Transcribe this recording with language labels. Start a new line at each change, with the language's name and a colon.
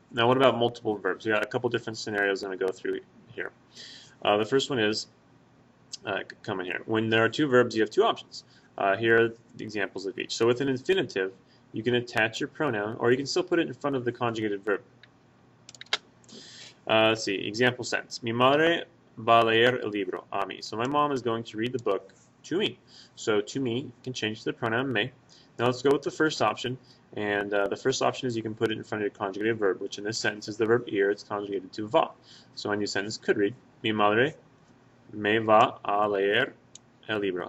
English: Now what about multiple verbs? We got a couple different scenarios I'm going to go through here. The first one is, come in here. When there are two verbs, you have two options. Here are the examples of each. So with an infinitive, you can attach your pronoun, or you can still put it in front of the conjugated verb. Let's see, example sentence.
Spanish: Mi madre va a leer el libro a mí.
English: So my mom is going to read the book to me. So to me can change to the pronoun me. Now let's go with the first option. And the first option is you can put it in front of your conjugated verb, which in this sentence is the verb ir. It's conjugated to va. So my new sentence could read,
Spanish: Mi madre me va a leer el libro.